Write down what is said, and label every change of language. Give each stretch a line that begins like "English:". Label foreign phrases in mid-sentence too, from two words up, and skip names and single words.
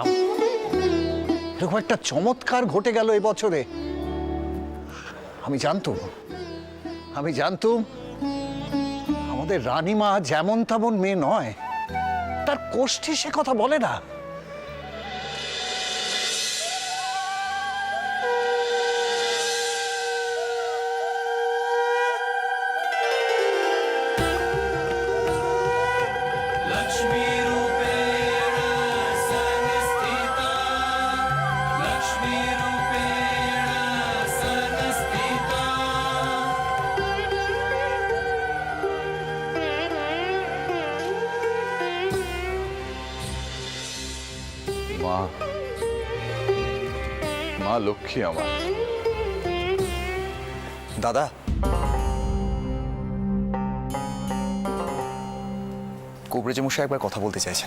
Bangla: এরকম একটা চমৎকার ঘটে গেল এবছরে। আমি জানতুম আমাদের রানীমা যেমন তেমন মেয়ে নয়, তার কোষ্ঠী সে কথা বলে না।
Sanskrit: लक्ष्मी रूपेण संस्थिता लक्ष्मी रूपेण संस्थिता
Bangla: মা, মা লক্ষ্মী আমার। দাদা, কবরেজ মশাই একবার কথা বলতে চাইছেন।